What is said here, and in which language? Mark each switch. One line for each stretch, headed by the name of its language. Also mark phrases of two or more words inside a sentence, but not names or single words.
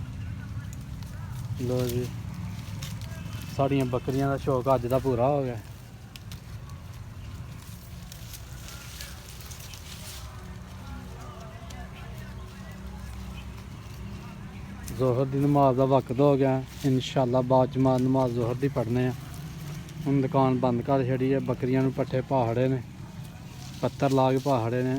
Punjabi: ਲੋ ਜੀ ਸਾਡੀਆਂ ਬੱਕਰੀਆਂ ਦਾ ਸ਼ੌਕ ਅੱਜ ਦਾ ਪੂਰਾ ਹੋ ਗਿਆ।
Urdu: ظہر کی نماز کا وقت ہو گیا، ان شاء اللہ بعد جماعت نماز ظہر کی پڑھنے.
Punjabi: ਹਮ ਦੁਕਾਨ ਬੰਦ ਕਰ ਛੱਡੀ ਹੈ, ਬੱਕਰੀਆਂ ਨੂੰ ਪੱਠੇ ਪਾੜੇ ਨੇ, ਪੱਥਰ ਲਾ ਕੇ ਪਾੜੇ ਨੇ।